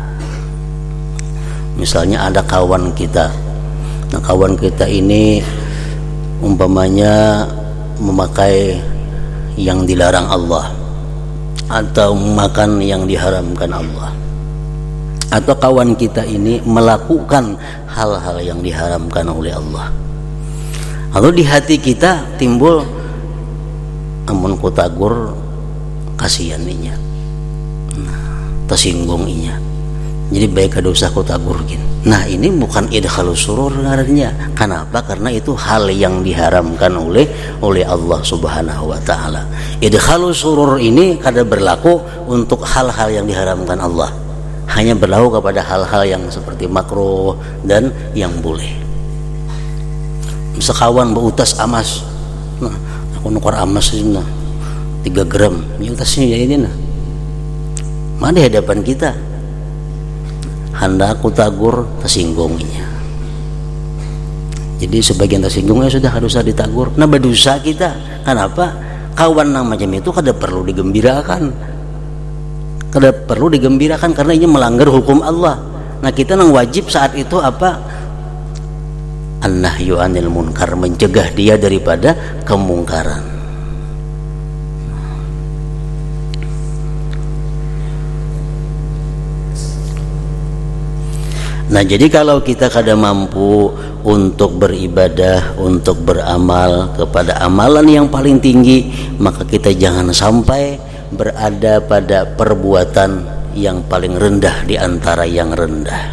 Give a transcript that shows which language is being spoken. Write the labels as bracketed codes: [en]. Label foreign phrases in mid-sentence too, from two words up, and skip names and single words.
[bjn] Misalnya ada kawan kita, nah kawan kita ini umpamanya memakai yang dilarang Allah, atau makan yang diharamkan Allah, atau kawan kita ini melakukan hal-hal yang diharamkan oleh Allah. Lalu di hati kita timbul, amun ku tagur kasihan inya, tersinggung inya, jadi baik kada usah ku tagurkin. Nah, ini bukan [ar] إدخال السرور [bjn] ngarannya. Kenapa? Karena itu hal yang diharamkan oleh Allah [ar] سبحانه وتعالى. إدخال السرور [bjn] ini kada berlaku untuk hal-hal yang diharamkan Allah, hanya berlaku kepada hal-hal yang seperti makruh dan yang boleh. Sekawan beutas amas, nah aku nukar amas ini 3 gram, ini utasnya ya ini nah, mana di hadapan kita, hendak aku tagur tersinggunginya. Jadi sebagian tersinggungnya sudah harus ditagur. Nah, berdosa kita. Kenapa? Kawan yang macam itu kada perlu digembirakan. Kada perlu digembirakan karena ini melanggar hukum Allah. Nah, kita yang wajib saat itu apa? [ar] النهي عن المنكر, [bjn] mencegah dia daripada kemungkaran. Nah, jadi kalau kita kada mampu untuk beribadah, untuk beramal kepada amalan yang paling tinggi, maka kita jangan sampai berada pada perbuatan yang paling rendah di antara yang rendah.